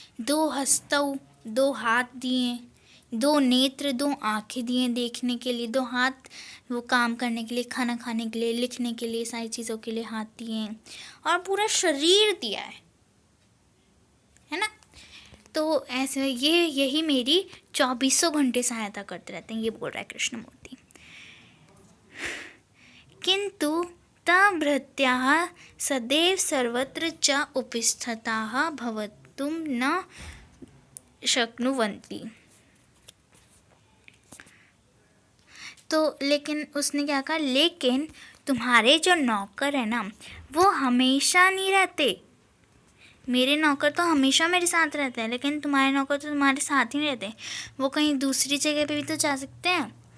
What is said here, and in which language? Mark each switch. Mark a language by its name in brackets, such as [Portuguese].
[Hindi] 2 हस्तौ, 2 हाथ दिए, 2 नेत्र, 2 आँखें दिए देखने के लिए, 2 हाथ वो काम करने के लिए, खाना खाने के लिए, लिखने के लिए, सारी चीज़ों के लिए हाथ दिए, और पूरा शरीर दिया है ना। तो ऐसे यही मेरी 24 घंटे सहायता करते रहते हैं, ये बोल रहा है कृष्णमूर्ति। [Sanskrit] किंतु तभृत्याः सदैव सर्वत्र च उपस्थिताः भवितुं न शक्नुवन्ति। [Hindi] तो लेकिन उसने क्या कहा? लेकिन तुम्हारे जो नौकर है ना, वो हमेशा नहीं रहते। मेरे नौकर तो हमेशा मेरे साथ रहते हैं, लेकिन तुम्हारे नौकर तो तुम्हारे साथ ही नहीं रहते। वो कहीं दूसरी जगह पे भी तो जा सकते हैं।